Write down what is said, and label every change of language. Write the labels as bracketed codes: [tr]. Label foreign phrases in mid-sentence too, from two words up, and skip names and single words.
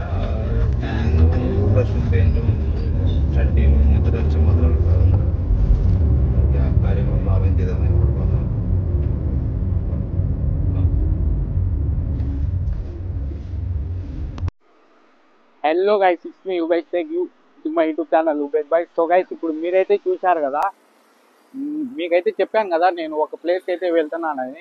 [ml] ബ്രഷും പെയിന്റും ചട്ടിയും ഇങ്ങനത്തെ ടെൻഷൻ മാത്രമേ ഉള്ളൂ. കാര്യങ്ങളൊന്നും അറേഞ്ച് ചെയ്താൽ കുഴപ്പമൊന്നും. [en] Hello guys, it's me Ubesh. Thank you to my YouTube channel Ubesh Boy. so guys [te] ఇప్పుడు మీరైతే చూశారు కదా, మీకైతే చెప్పాను కదా నేను ఒక ప్లేస్కి అయితే వెళ్తున్నానని.